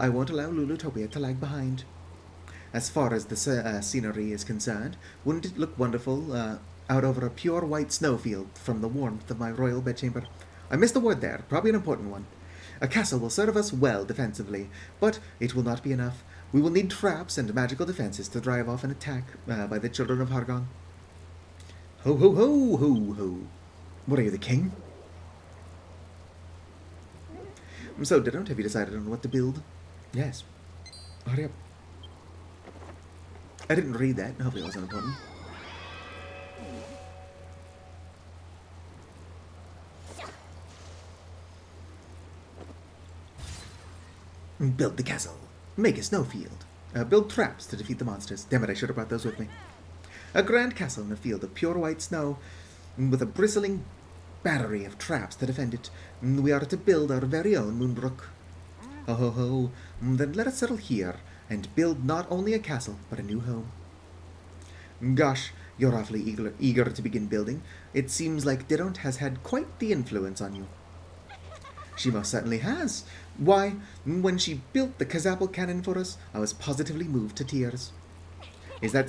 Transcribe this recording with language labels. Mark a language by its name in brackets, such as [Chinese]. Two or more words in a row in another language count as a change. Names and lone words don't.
[English] I won't allow Lulutopia to lag behind. As far as the scenery is concerned, wouldn't it look wonderful out over a pure white snowfield from the warmth of my royal bedchamber? I missed a word there, probably an important one. A castle will serve us well defensively, but it will not be enough. We will need traps and magical defenses to drive off an attack by the children of Hargon. Ho, ho, ho, ho, ho. What are you, the king? So, Didont, have you decided on what to build? Yes. Hurry up. I didn't read that. Hopefully it wasn't important. Build the castle. Make a snowfield. Build traps to defeat the monsters. Damn it, I should have brought those with me. A grand castle in a field of pure white snow, with a bristling battery of traps to defend it. We are to build our very own Moonbrook. Ho ho ho. Then let us settle here, and build not only a castle, but a new home. Gosh, you're awfully eager to begin building. It seems like Didont has had quite the influence on you. She most certainly has. Why, when she built the Kazapple cannon for us, I was positively moved to tears.